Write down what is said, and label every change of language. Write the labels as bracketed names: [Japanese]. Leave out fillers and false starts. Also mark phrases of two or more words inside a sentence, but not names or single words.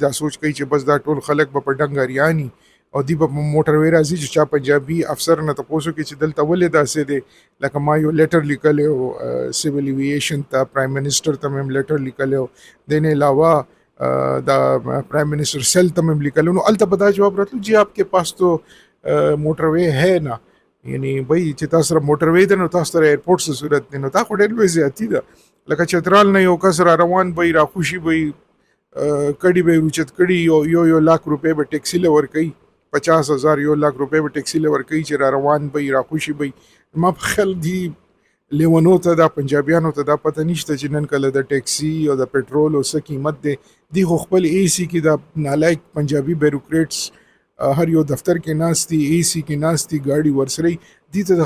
[Pashto] دا سوچ کوي چې بس دا ټول خلک به په ډنګریاني او دی په موټروي راځي چې چا پنجابي افسر نه تاسو کې چې دلته ولې داسې دی لکه ما یو لیټر لیکلی او [English] Civil Aviation [Pashto] ته [English] Prime Minister [Pashto] ته مې لیټر لیکلی او د نه علاوه دا [English] Prime Minister Cell [Pashto] ته مې لیکلی نو هلته به دا جواب راتلو [Urdu] جی آپ کے پاس تو موټروي ہے [Pashto] نه یعنی بھائی چې تاسو سره موټروي ده نو تاسو سره ایرپورټ څه صورت دی نو دا خو ډېر لوی زیاتي ده لکه چترال نه یو کس را روان به راخوشي به کډي به روچت کړي یو لاک روپۍ به ټیکسي له ورکوي 50,000 1 [Urdu] لاکھ روپے [Pashto] به ټیکسي له ورکوي چې را روان به راخوشي به ما په خیال دی لیونو ته دا پنجابیانو ته دا پته نشته چې نن کله د ټیکسي او د پټرول او څه قیمت دی خو خپل اے سی کې دا نالایق پنجابي بیروکریټس هر یو دفتر کې ناستي اے سی کې ناستي ګاډي ورسري دي ته